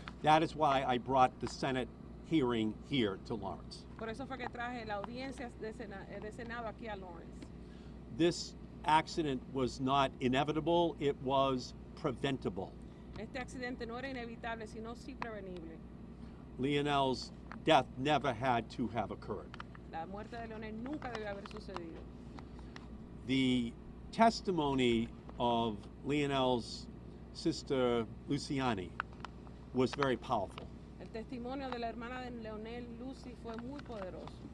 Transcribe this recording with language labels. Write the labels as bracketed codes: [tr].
[en] That is why I brought the Senate hearing here to Lawrence. [es] Por eso fue que traje la audiencia de Senado aquí a Lawrence. [en] This accident was not inevitable, it was preventable. [es] Este accidente no era inevitable, sino sí prevenible. [en] Leonel's death never had to have occurred. [es] La muerte de Leonel nunca debió haber sucedido. [en] The testimony of Leonel's sister Luciani was very powerful. [es] El testimonio de la hermana de Leonel, Lucy, fue muy poderoso.